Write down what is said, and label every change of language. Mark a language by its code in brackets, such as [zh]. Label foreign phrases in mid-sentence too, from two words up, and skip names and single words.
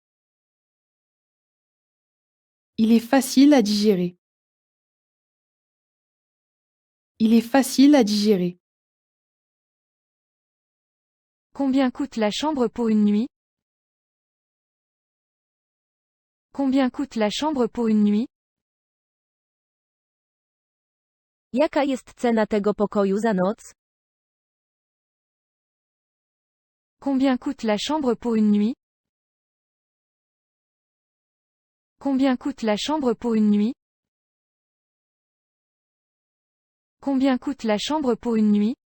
[fr] Il est facile à digérer. Il est facile à digérer. Combien coûte la chambre pour une nuit? Combien coûte la chambre pour une nuit? [pl] Jaka jest cena tego pokoju za noc? [fr] Combien coûte la chambre pour une nuit? Combien coûte la chambre pour une nuit? Combien coûte la chambre pour une nuit?